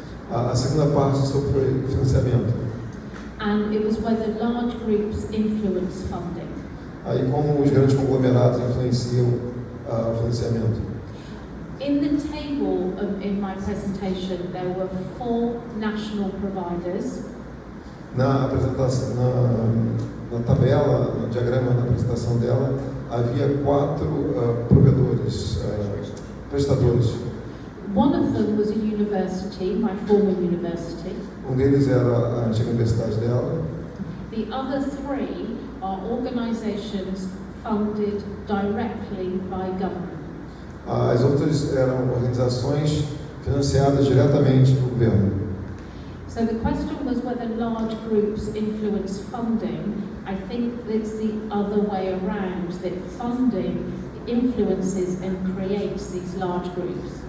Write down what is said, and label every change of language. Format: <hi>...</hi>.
<pt>A segunda parte sobre financiamento.</pt> <en>And it was whether large groups influence funding.</en> <pt>Aí como os grandes conglomerados influenciam o financiamento.</pt> <en>In the table in my presentation, there were 4 national providers.</en> <pt>Na apresentação, na tabela, no diagrama da apresentação dela, havia 4 provedores, prestadores.</pt> <en>One of them was a university, my former university.</en> <pt>Deles era a antiga universidade dela.</pt> <en>The other 3 are organizations funded directly by government.</en> <pt>As outras eram organizações financiadas diretamente pelo governo.</pt> <en>So the question was whether large groups influence funding. I think it's the other way around, that funding influences and creates these large groups.</en>